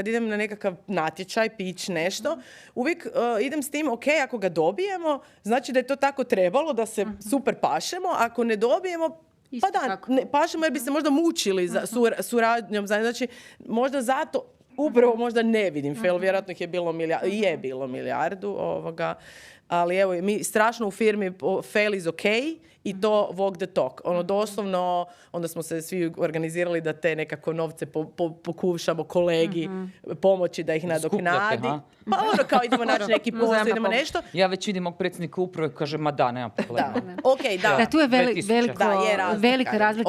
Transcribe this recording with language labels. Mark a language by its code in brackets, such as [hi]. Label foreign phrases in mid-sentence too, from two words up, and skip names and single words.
[hr] kad idem na nekakav natječaj, pitch, nešto, uvijek idem s tim, ok, ako ga dobijemo, znači da je to tako trebalo, da se super pašemo, ako ne dobijemo, pašemo jer bi se možda mučili za suradnjom, znači možda zato upravo možda ne vidim fail, vjerojatno ih je bilo milijardu ali evo, mi strašno u firmi [en] fail is ok [hr] i [en] to walk the talk. [hr] Ono, doslovno, onda smo se svi organizirali da te nekako novce pokušamo kolegi pomoći da ih nadoknadi. Pa ono, kao idemo naći neki posao, idemo nešto. Ja već vidim mog predsjednika uprave, kaže, ma da, nema problema. Da, tu je velika razlika